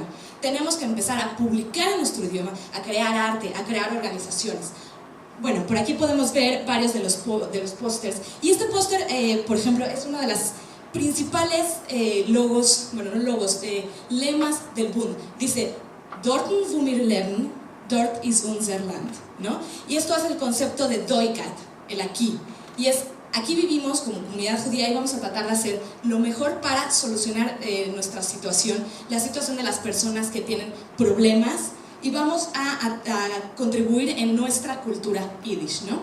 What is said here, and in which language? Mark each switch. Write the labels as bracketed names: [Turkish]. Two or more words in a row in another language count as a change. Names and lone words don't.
[Spanish] Tenemos que empezar a publicar en nuestro idioma, a crear arte, a crear organizaciones. Bueno, por aquí podemos ver varios de los pósters. Y este póster, por ejemplo, es una de las principales lemas del Bund. Dice, [Yiddish] Dorten wo wir leben, dort ist unser Land, [Spanish] ¿no? Y esto hace el concepto de Doikat, el aquí. Y es, aquí vivimos como comunidad judía y vamos a tratar de hacer lo mejor para solucionar nuestra situación, la situación de las personas que tienen problemas, y vamos a contribuir en nuestra cultura Yiddish, ¿no?